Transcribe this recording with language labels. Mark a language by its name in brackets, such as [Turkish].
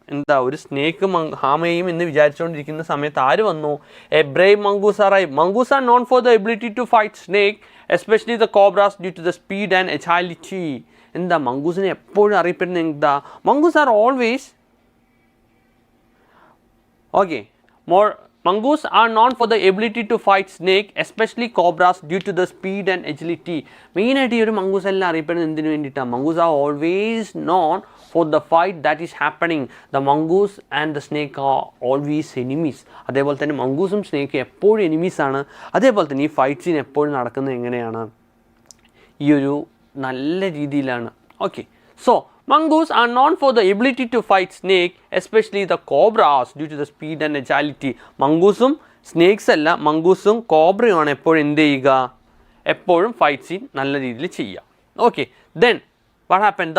[Malayalam] എന്താ ഒരു snake Ham ചെയ്യും എന്ന് വിചാരിച്ചുകൊണ്ടിരിക്കുന്ന സമയത്ത് ആര് വന്നു? [English] A brave mongoose arrived. Mongoose are known for the ability to fight snake, especially the cobras, due to the speed and agility. [Malayalam] എന്താ മംഗൂസിനെ എപ്പോഴും അറിയപ്പെടുന്നത് എന്താ? [English] Mongoose are always okay. Mongoose are known for the ability to fight snake, especially cobras, due to the speed and agility. [Malayalam] Main ആയിട്ട് ഈ ഒരു mongoose എല്ലാം അറിയപ്പെടുന്നത് എന്തിനു വേണ്ടിയിട്ടാണ്? [English] Mongoose are always known for the fight that is happening. The mongoose and the snake are always enemies. [Malayalam] അതേപോലെ തന്നെ മംഗൂസും സ്നേക്കും എപ്പോഴും എനിമീസ് ആണ്. അതേപോലെ തന്നെ ഈ ഫൈറ്റ് സീൻ എപ്പോഴും നടക്കുന്നത് എങ്ങനെയാണ്? ഈ ഒരു നല്ല രീതിയിലാണ്. [English] Okay, so mongoose are known for the ability to fight snake, especially the cobras, due to the speed and agility. [Malayalam] മംഗൂസും snakes അല്ല, മംഗൂസും കോബ്രയുമാണ് എപ്പോഴും എന്ത് ചെയ്യുക? എപ്പോഴും ഫൈറ്റ് സീൻ നല്ല രീതിയിൽ ചെയ്യുക. [English] Okay, then what happened?